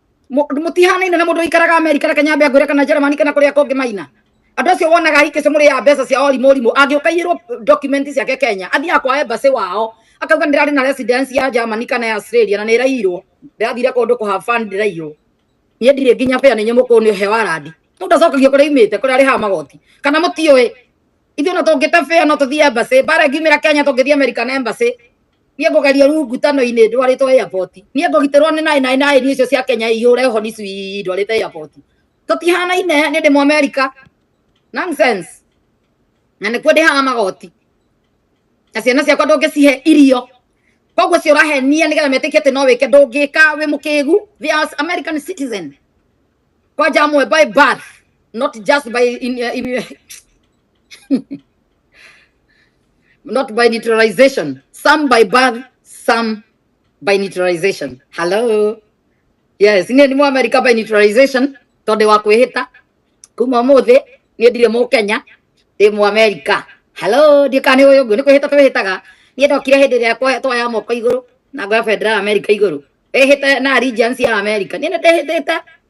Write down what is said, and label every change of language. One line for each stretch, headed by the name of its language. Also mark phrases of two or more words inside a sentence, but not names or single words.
Kikuyu: Mũ-, mũtihanaine na mũndũ ũikaraga America, reke nyambe ngwĩre kana Germany kana kũrĩa kũngĩ maina. Andũ acio wonaga hikĩ cio mũrĩ ya mbeca cia orimũ orimũ. Angĩũka aiyĩrwo document ciake Kenya, athiaga kwa embassy wao. Akauga ndirarĩ na residence ya Germany kana ya Australia na nĩ ĩraiyirwo. Ndĩrathire kũndũ kũ
English: have fun
Kikuyu: ndĩraiyirwo. Niĩ ndirĩ nginya fare nĩ nyamũkũ nĩ ũhe wa randi. Mũndũ acokagio kũrĩa aumĩte, kũrĩa arĩhaga magoti. Kana mũtiũĩ. Ithuĩ ona tũngĩte fare no tũthiĩ embassy. Mbara ĩngiumĩra Kenya tũngĩthiĩ
English: American embassy.
Kikuyu: Niĩ ngũgerio rũu ngutano-inĩ ndwarĩtwo airport. Niĩ ngũgitĩrwo nĩ nine nine nine icio cia Kenya ihũre honi cui ndwarĩte airport. Tũtihanaine, niĩ ndĩ Mũamerica.
English: Nonsense.
Kikuyu: Na nĩkuo ndĩhaga magoti. Na ciana ciakwa ndũngĩcihe irio. Koguo cio ũrahenia nĩgetha metĩkie atĩ no wĩke, ndũngĩka, wĩ mũkĩgu.
English: They are American citizen.
Kikuyu: Kwanja amwe
English: by birth, not just by in, uh, in, not by naturalization. Some by birth, some by naturalization. Hello. Yes,
Kikuyu: niĩ nĩ Mũamerica
English: by naturalization,
Kikuyu: tondũ wa kwĩhĩta. Kuma ũmũthĩ, niĩ ndirĩ Mũkenya, ndĩ Mũamerica. Hello, ndiĩ kana nĩ ũyũ ũngĩ, nĩ kwĩhĩta twĩhĩtaga. Niĩ ndokire hĩndĩ ĩrĩa kwa-, twoya moko igũrũ, na ngoya bendera ya America igũrũ. Wĩhĩte na allegiance ya America. Niĩ nĩ ndĩhĩtĩte.